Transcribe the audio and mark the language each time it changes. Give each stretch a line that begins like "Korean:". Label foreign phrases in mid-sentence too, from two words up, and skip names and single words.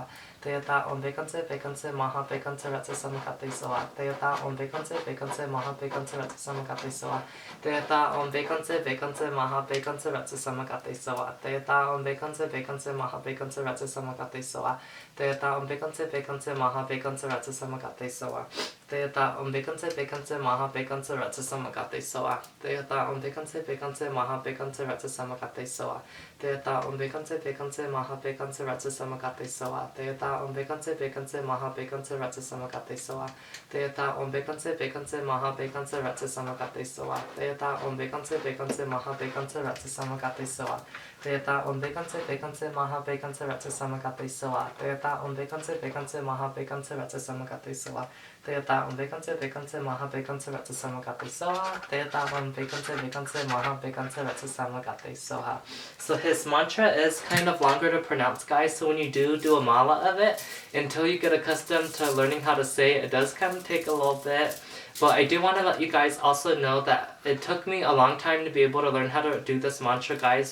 Sanskrit: Deyata Om Bekanse Maha Bekanse Ratsa Samagati Soha. Deyata Om Bekanse Maha Bekanse Ratsa Samagati Soha. Deyata Om Bekanse Maha Bekanse Ratsa Samagati Soha. Deyata Om Bekanse Maha Bekanse Ratsa Samagati Soha. Deyata Om Bekanse Maha Bekanse Ratsa Samagati Soha. Teota Bekanse Bekanse Maha Bekanse Ratsa Samakate Soa. Teota Bekanse Bekanse Maha Bekanse Ratsa Samakate Soa. Teota Bekanse Bekanse Maha Bekanse Ratsa Samakate Soa. Teota Bekanse Bekanse Maha Bekanse Ratsa Samakate Soa. Teota Bekanse Bekanse Maha Bekanse Ratsa Samakate Soa. Teota Bekanse Bekanse Maha Bekanse Ratsa Samakate Soa. Teota Bekanse Bekanse Maha Bekanse Ratsa Samakate Soa. Teota Bekanse Bekanse Maha Bekanse Ratsa Samakate Soa. Teota Bekanse Bekanse Maha Bekanse Ratsa Samakate Soa. Teota Bekanse Bekanse Maha Bekanse Ratsa Samakate Soha.
English: So his mantra is kind of longer to pronounce, guys, so when you do a mala of it, until you get accustomed to learning how to say it, it does kind of take a little bit. But I do want to let you guys also know that it took me a long time to be able to learn how to do this mantra, guys.